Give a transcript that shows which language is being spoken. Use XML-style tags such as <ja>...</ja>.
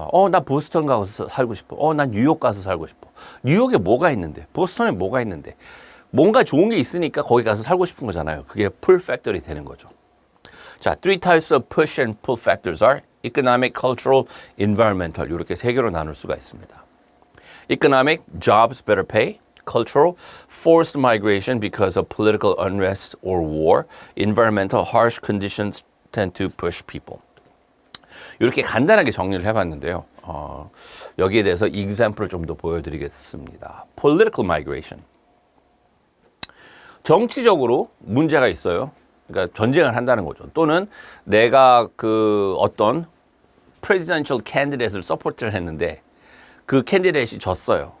<ko>나 보스턴 가서 살고 싶어. 난 뉴욕 가서 살고 싶어. 뉴욕에 뭐가 있는데? 보스턴에 뭐가 있는데? 뭔가 좋은 게 있으니까 거기 가서 살고 싶은 거잖아요. 그게 pull factor이 되는 거죠.</ko> <en>자, three types of push and pull factors are economic, cultural, environmental.</en> <ko>이렇게 세 개로 나눌 수가 있습니다.</ko> <en>Economic, jobs, better pay. Cultural, forced migration because of political unrest or war. Environmental, harsh conditions tend to push people.</en> <ko>이렇게 간단하게 정리를 해봤는데요. 여기에 대해서 example을 좀 더 보여드리겠습니다.</ko> <en>Political migration.</en> <ko>정치적으로 문제가 있어요. 그러니까 전쟁을 한다는 거죠. 또는 내가 그 어떤 presidential candidate을 서포트를 했는데 그 캔디데이트이 졌어요.</ko>